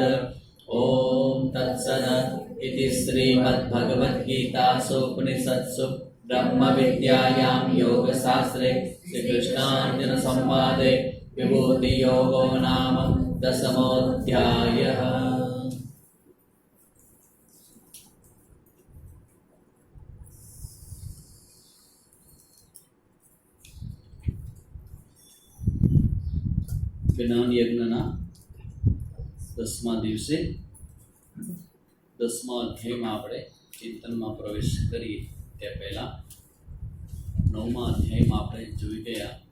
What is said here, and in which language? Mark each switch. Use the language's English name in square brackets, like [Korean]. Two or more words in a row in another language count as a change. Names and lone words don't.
[Sanskrit] ॐ तत्सत् इति श्रीमद्भगवद्गीतासूपनिषत्सु ब्रह्मविद्यायां योगशास्त्रे श्रीकृष्णार्जुनसंवादे विभूतियोगो नाम 10मोऽध्यायः। [Gujarati] જ્ઞાન યજ્ઞના 10મા દિવસે 10મા અધ્યાયમાં આપણે ચિંતનમાં પ્રવેશ કરીએ તે પહેલા 9મા અધ્યાયમાં આપણે જોઈ ગયા